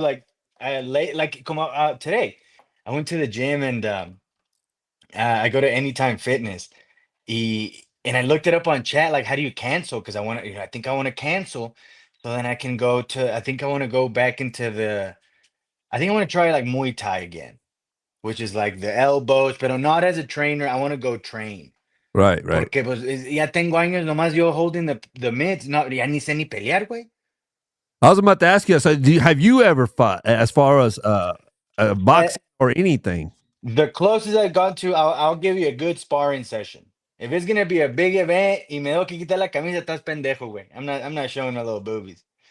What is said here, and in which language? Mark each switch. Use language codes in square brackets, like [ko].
[en] Like like come out today. I went to the gym and I go to Anytime Fitness. And I looked it up on chat, like, how do you cancel? Because I think I want to cancel. So then I can I think I want to go back into I think I want to try like Muay Thai again, which is like the elbows, but not as a trainer. I want to go train. Right, right. [es] Porque pues ya tengo años nomás yo [en] holding the mitts. [es] No, ya ni sé ni pelear, güey. [en] I was about to ask you. So, have you ever fought as far as boxing or anything? The closest I've got to, I'll give you a good sparring session. If it's gonna be a big event [es] y me tengo que quitar la camisa, estás pendejo, güey. [en] I'm not showing my little boobies.